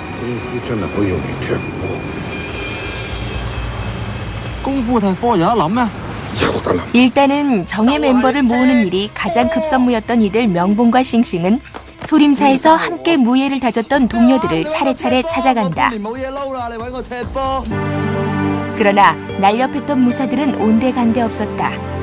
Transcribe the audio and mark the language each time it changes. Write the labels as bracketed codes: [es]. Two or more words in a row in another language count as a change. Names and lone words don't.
[yue] 功夫真係好容易踢波，功夫踢波有得諗咩？ [ko] 일단은 정예 멤버를 모으는 일이 가장 급선무였던 이들 명봉과 싱싱은 소림사에서 함께 무예를 다졌던 동료들을 차례차례 찾아간다. 그러나 날렵했던 무사들은 온데간데 없었다.